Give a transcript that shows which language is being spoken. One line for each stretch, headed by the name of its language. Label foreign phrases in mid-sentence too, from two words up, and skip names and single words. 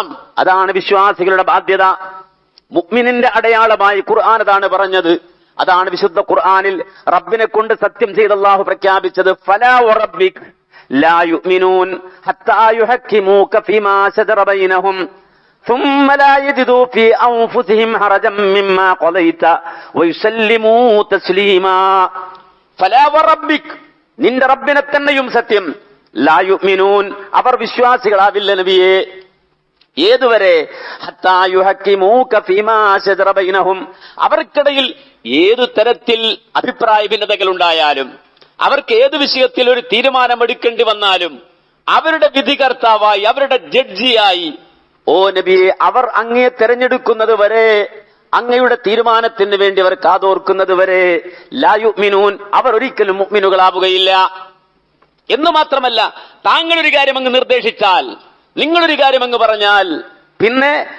Malayalam: അതാണ് വിശ്വാസികളുടെ ബാധ്യത. മുഅ്മിനിന്റെ അടയാളമായി ഖുർആൻ അതാണ് പറഞ്ഞത്. അതാണ് വിശുദ്ധ ഖുർആനിൽ റബ്ബിനെ കൊണ്ട് സത്യം ചെയ്ത് അല്ലാഹു പ്രഖ്യാപിച്ചത്,
Arabic: فلا وربك لا يؤمنون حتى يحكموك فيما شجر بينهم ثم لا يجدوا في أنفسهم حرجا مما قضيت ويسلموا تسليما فلا وربك
Malayalam: നിന്റെ റബ്ബിനെ തന്നെയും സത്യം
Arabic: لا يؤمنون
Malayalam: അവർ വിശ്വാസികളാവില്ല നബിയേ ഏതുവരെ
Arabic: حتى يحكموك فيما شجر بينهم
Malayalam: അവർക്കിടയിൽ ഏതു തരത്തിൽ അഭിപ്രായ ഭിന്നതകൾ ഉണ്ടായാലും അവർക്ക് ഏത് വിഷയത്തിൽ ഒരു തീരുമാനമെടുക്കേണ്ടി വന്നാലും അവരുടെ വിധികർത്താവായി അവരുടെ ജഡ്ജിയായി ഓ നബിയെ അവർ അങ്ങയെ തെരഞ്ഞെടുക്കുന്നത് വരെ അങ്ങയുടെ തീരുമാനത്തിന് വേണ്ടി അവർ കാതോർക്കുന്നത് വരെ
Arabic: لا يؤمنون
Malayalam: അവർ ഒരിക്കലും മുഅ്മിനുകളാവുകയില്ല എന്ന് മാത്രമല്ല താങ്കളൊരു കാര്യം അങ്ങ് നിർദ്ദേശിച്ചാൽ നിങ്ങളൊരു കാര്യം അങ്ങ് പറഞ്ഞാൽ പിന്നെ